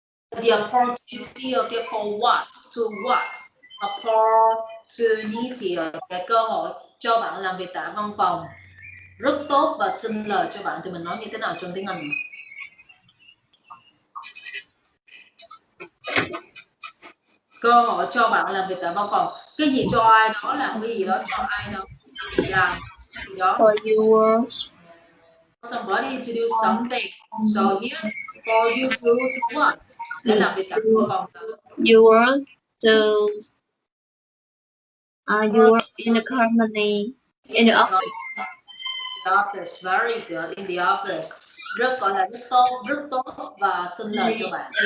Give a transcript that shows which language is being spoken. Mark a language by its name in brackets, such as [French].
[English] the opportunity, okay, for what? To what? [Vietnamese] Opportunity, okay, cơ hội cho bạn làm việc tại văn phòng rất tốt và sinh lời cho bạn, thì mình nói như thế nào trong tiếng Anh? Cơ hội cho bạn làm việc tại văn phòng, cái gì cho ai đó làm cái gì đó cho ai đó làm gì đó. [English] for you Somebody to do something. So here for you to what? [Vietnamese] Để làm việc tại văn phòng. [English] You work to you work in the company, in the office. The office, very good. In the office, [Vietnamese] rất gọi là rất tốt và sinh lời cho bạn.